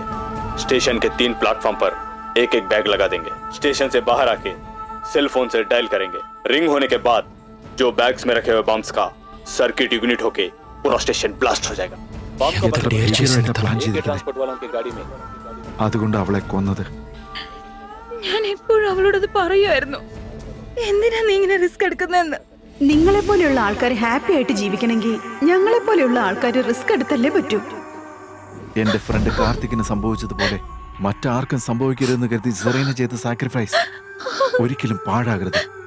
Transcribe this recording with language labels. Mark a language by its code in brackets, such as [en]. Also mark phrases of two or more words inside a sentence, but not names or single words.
[hi] स्टेशन के 3 प्लेटफॉर्म पर एक बैग लगा देंगे. स्टेशन से बाहर आके [en] cell phone [hi] से डायल करेंगे. रिंग होने के बाद जो बैग्स में रखे हुए बम्स का सर्किट इग्निट होके पूरा स्टेशन ब्लास्ट हो जाएगा. बम का ट्रांसपोर्ट वालों की गाड़ी में. [ml] അതുകൊണ്ട് അവളെ കൊന്നത്. ഞാൻ എപ്പോഴും അവളോടത് പറയുമായിരുന്നു, എന്തിനാ നീ ഇങ്ങനെ റിസ്ക് എടുക്കുന്നതെന്ന്. നിങ്ങളെ പോലെയുള്ള ആൾക്കാർ ഹാപ്പി ആയിട്ട് ജീവിക്കണമെങ്കിൽ ഞങ്ങളെ പോലെയുള്ള ആൾക്കാർ റിസ്ക് എടുത്തല്ലേ പറ്റൂ. എന്റെ ഫ്രണ്ട് കാർത്തിക്കിന് സംഭവിച്ചതുപോലെ മറ്റാർക്കും സംഭവിക്കരുതെന്ന് കരുതി സെറീന ചെയ്ത സാക്രിഫൈസ് ഒരിക്കലും പാഴാകരുത്.